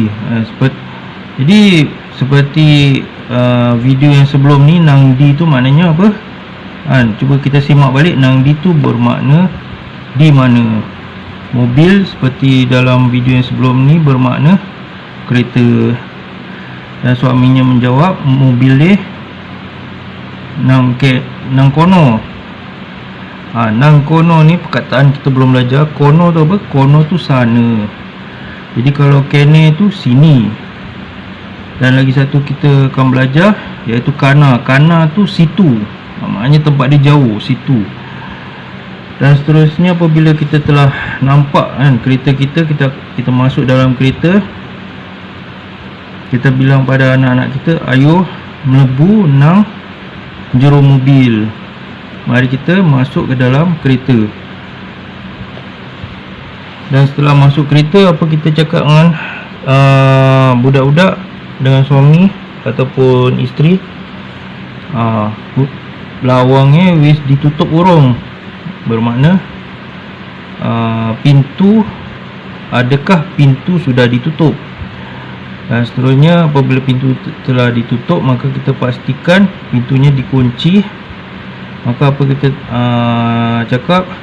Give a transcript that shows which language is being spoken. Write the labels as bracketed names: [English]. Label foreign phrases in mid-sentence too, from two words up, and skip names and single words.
[Malay] Jadi seperti video yang sebelum ni, nang di tu maknanya apa cuba kita simak balik. Nang di tu bermakna di mana. Mobil seperti dalam video yang sebelum ni bermakna kereta. Dan suaminya menjawab, [Javanese] mobilnya nang ke nang kono. [Malay] Nang kono ni perkataan kita belum belajar. Kono tu apa? Kono tu sana. Jadi kalau kene tu sini. Dan lagi satu kita akan belajar, iaitu kana. Kana tu situ. Maknanya tempat dia jauh, situ. Dan seterusnya, apabila kita telah nampak kan kereta kita masuk dalam kereta, kita bilang pada anak-anak kita, [Javanese] ayo melebu nang jero mobil. [Malay] Mari kita masuk ke dalam kereta. Dan setelah masuk kereta, apa kita cakap dengan budak-budak, dengan suami ataupun isteri? [Javanese] Lawangnya wis ditutup urung. [Malay] Bermakna pintu, adakah pintu sudah ditutup? Dan seterusnya, apabila pintu telah ditutup, maka kita pastikan pintunya dikunci. Maka apa kita cakap?